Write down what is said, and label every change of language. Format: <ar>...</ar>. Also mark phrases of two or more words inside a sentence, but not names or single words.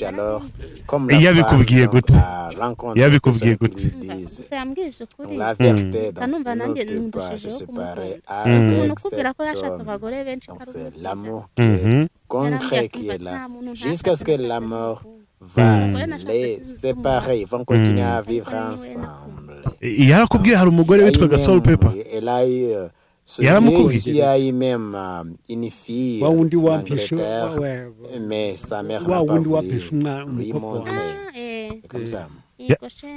<fr>Alors, comme la femme a rencontré ce qu'ils disent, donc la vérité, donc, ne peut pas se séparer avec cet homme. Donc c'est l'amour qui est concret qui est là. Jusqu'à ce que la mort va les séparer, ils vont continuer à vivre ensemble.</fr> <rw>Yarakubwiye hari umugore witwa Soul Pepper.</rw> <fr>Elle a eu il a eu même une fille en Angleterre, mais sa mère n'a pas voulu lui montrer comme ça.</fr>